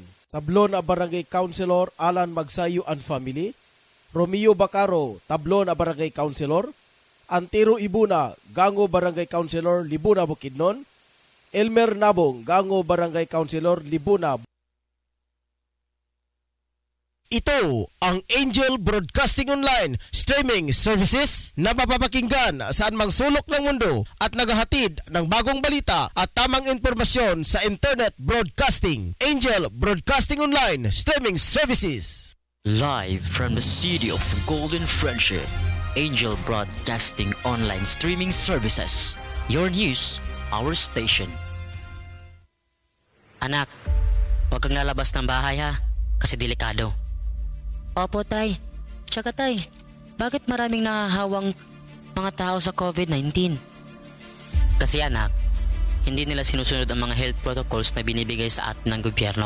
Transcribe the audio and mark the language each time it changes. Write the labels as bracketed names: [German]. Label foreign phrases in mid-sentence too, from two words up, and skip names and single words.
[Filipino] Tablo na Barangay Councilor Alan Magsayo and Family, Romeo Bacaro, tablo na Barangay Councilor, Antero Ibuna, Gango Barangay Councilor, Libuna, Bukidnon, Elmer Nabong, Gango Barangay Councilor, Libuna. Ito ang Angel Broadcasting Online streaming services na mapapakinggan saan mang sulok ng mundo at naghahatid ng bagong balita at tamang impormasyon sa [English] internet broadcasting. [Filipino] Angel Broadcasting Online streaming services. [English] Live from the city of Golden Friendship, Angel Broadcasting Online Streaming Services. Your news, our station. [Filipino] Anak, huwag kang lalabas ng bahay ha, kasi delikado. Opo tay, tsaka tay, bakit maraming nahahawang mga tao sa COVID-19? Kasi anak, hindi nila sinusunod ang mga [English] health protocols [Filipino] na binibigay sa atin ng gobyerno.